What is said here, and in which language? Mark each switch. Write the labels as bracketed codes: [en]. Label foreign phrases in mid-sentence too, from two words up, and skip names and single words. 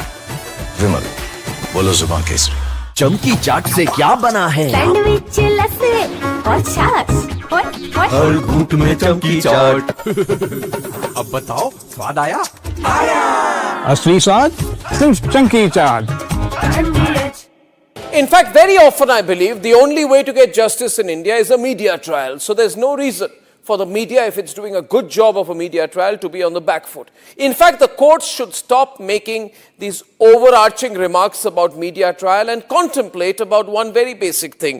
[hi] विमल, बोलो जुबान केसरी। चमकी चाट से क्या बना है? सैंडविच, लस्सी और छाछ और हर घूंट में चमकी चाट। अब बताओ, स्वाद आया? असली स्वाद सिर्फ चमकी चाट। [en] In fact, very often I believe the only way to get justice in India is a media trial. So there's no reason for the media, if it's doing a good job of a media trial, to be on the back foot. In fact, the courts should stop making these overarching remarks about media trial and contemplate about one very basic thing.